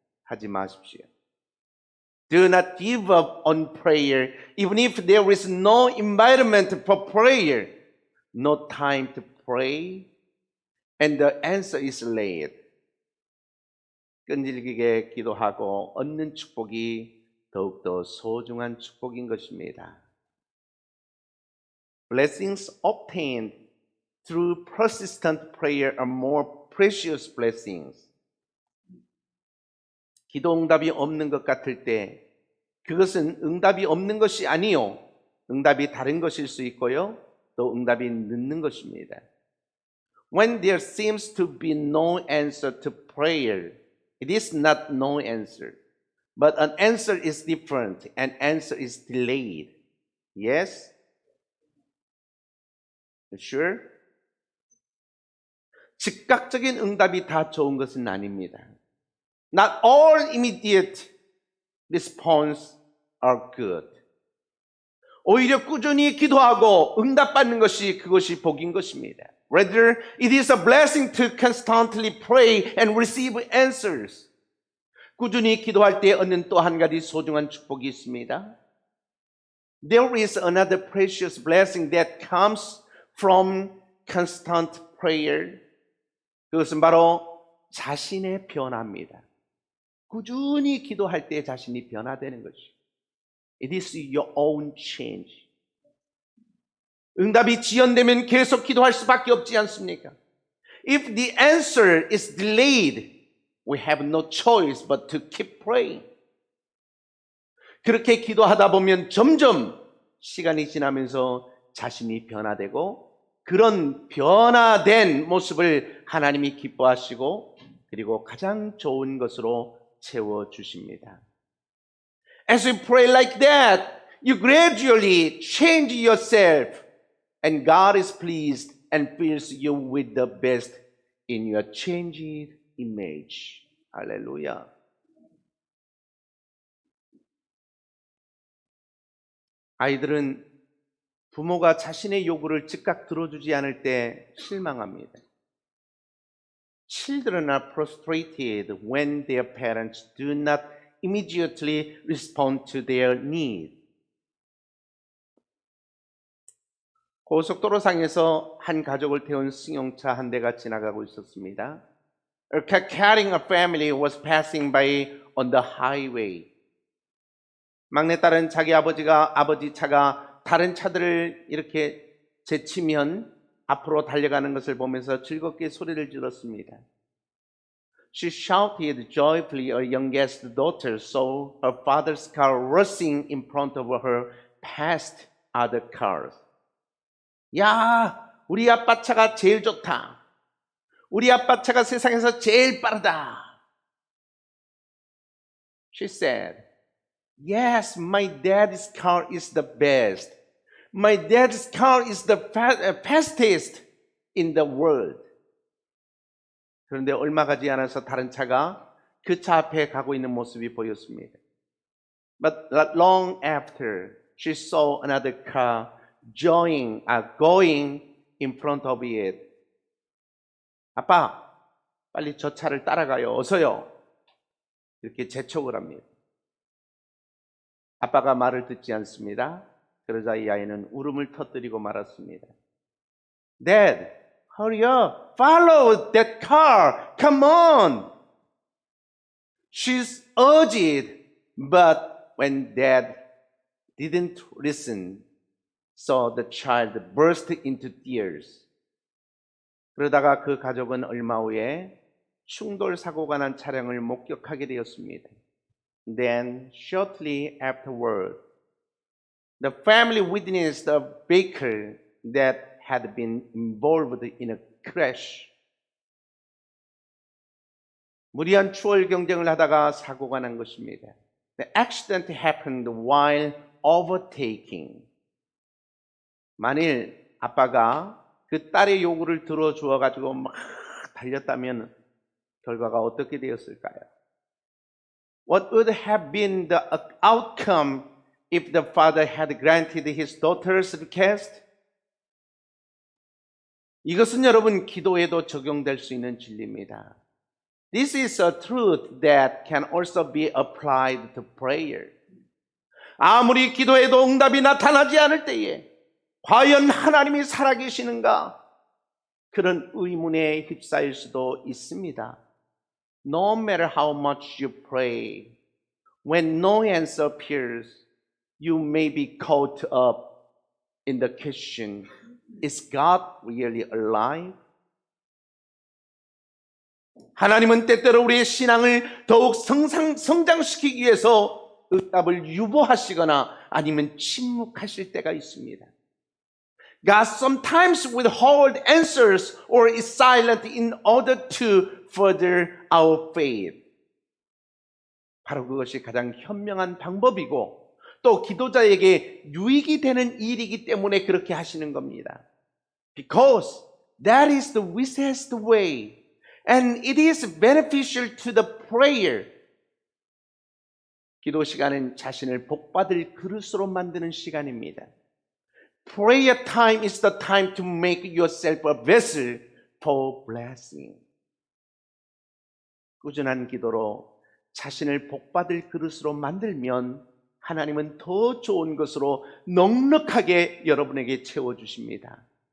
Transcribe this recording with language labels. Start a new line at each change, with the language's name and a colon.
Korean: 하지 마십시오.
English: Do not give up on prayer even if there is no environment for prayer, no time to pray, and the answer is late.
Korean: 끈질기게 기도하고 얻는 축복이 더욱더 소중한 축복인 것입니다.
English: Blessings obtained through persistent prayer are more precious blessings.
Korean: 기도 응답이 없는 것 같을 때 그것은 응답이 없는 것이 아니요. 응답이 다른 것일 수 있고요. 또 응답이 늦는 것입니다.
English: When there seems to be no answer to prayer, it is not no answer. But an answer is different. An answer is delayed. Yes? Sure?
Korean: 즉각적인 응답이 다 좋은 것은 아닙니다.
English: Not all immediate response are good.
Korean: 오히려 꾸준히 기도하고 응답받는 것이 그것이 복인 것입니다.
English: Rather, it is a blessing to constantly pray and receive answers.
Korean: 꾸준히 기도할 때 얻는 또 한 가지 소중한 축복이 있습니다.
English: There is another precious blessing that comes from constant prayer.
Korean: 그것은 바로 자신의 변화입니다. 꾸준히 기도할 때 자신이 변화되는 것이죠.
English: It is your own change.
Korean: 응답이 지연되면 계속 기도할 수밖에 없지 않습니까?
English: If the answer is delayed, we have no choice but to keep praying.
Korean: 그렇게 기도하다 보면 점점 시간이 지나면서 자신이 변화되고 그런 변화된 모습을 하나님이 기뻐하시고 그리고 가장 좋은 것으로 채워주십니다.
English: As you pray like that, you gradually change yourself and God is pleased and fills you with the best in your changed image.
Korean: 할렐루야. 아이들은 부모가 자신의 요구를 즉각 들어주지 않을 때 실망합니다.
English: Children are frustrated when their parents do not immediately respond to their need.
Korean: 고속도로상에서 한 가족을 태운 승용차 한 대가 지나가고 있었습니다.
English: A car carrying a family was passing by on the highway.
Korean: 막내딸은 자기 아버지 차가 다른 차들을 이렇게 제치면 앞으로 달려가는 것을 보면서 즐겁게 소리를 질렀습니다.
English: She shouted joyfully. Her youngest daughter saw her father's car rushing in front of her past other cars.
Korean: 야, 우리 아빠 차가 제일 좋다. 우리 아빠 차가 세상에서 제일 빠르다.
English: She said, yes, my dad's car is the best. My dad's car is the fastest in the world.
Korean: 그런데 얼마 가지 않아서 다른 차가 그 차 앞에 가고 있는 모습이 보였습니다.
English: But not long after, she saw another car going in front of it.
Korean: 아빠, 빨리 저 차를 따라가요. 어서요. 이렇게 재촉을 합니다. 아빠가 말을 듣지 않습니다. 그러자 이 아이는 울음을 터뜨리고 말았습니다.
English: Dad, hurry up. Follow that car. Come on. She's urged, but when Dad didn't listen, so the child burst into tears.
Korean: 그러다가 그 가족은 얼마 후에 충돌 사고가 난 차량을 목격하게 되었습니다.
English: Then, shortly afterward, the family witnessed a vehicle that had been involved in a crash.
Korean: 무리한 추월 경쟁을 하다가 사고가 난 것입니다.
English: The accident happened while overtaking.
Korean: 만일 아빠가 그 딸의 요구를 들어주어 가지고 막 달렸다면 결과가 어떻게 되었을까요?
English: What would have been the outcome if the father had granted his daughter's request?
Korean: 이것은 여러분 기도에도 적용될 수 있는 진리입니다.
English: This is a truth that can also be applied to prayer.
Korean: 아무리 기도해도 응답이 나타나지 않을 때에 과연 하나님이 살아계시는가? 그런 의문에 휩싸일 수도 있습니다.
English: No matter how much you pray, when no answer appears, you may be caught up in the question, is God really alive?
Korean: 하나님은 때때로 우리의 신앙을 더욱 성장시키기 위해서 응답을 유보하시거나 아니면 침묵하실 때가 있습니다.
English: God sometimes withhold answers or is silent in order to further our faith.
Korean: 바로 그것이 가장 현명한 방법이고 또 기도자에게 유익이 되는 일이기 때문에 그렇게 하시는 겁니다.
English: Because that is the wisest way and it is beneficial to the prayer.
Korean: 기도 시간은 자신을 복받을 그릇으로 만드는 시간입니다.
English: Prayer time is the time to make yourself a vessel for blessing.
Korean: 꾸준한 기도로 자신을 복받을 그릇으로 만들면 하나님은 더 좋은 것으로 넉넉하게 여러분에게 채워주십니다.